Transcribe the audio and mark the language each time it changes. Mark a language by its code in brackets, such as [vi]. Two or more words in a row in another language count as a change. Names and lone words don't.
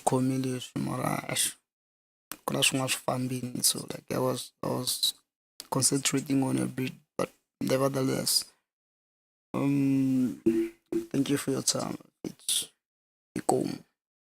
[ts] swi khomile leswi mara ku na swin'wana swi fambini, [en] so like I was concentrating on a bit, but nevertheless thank you for your time. It's cool.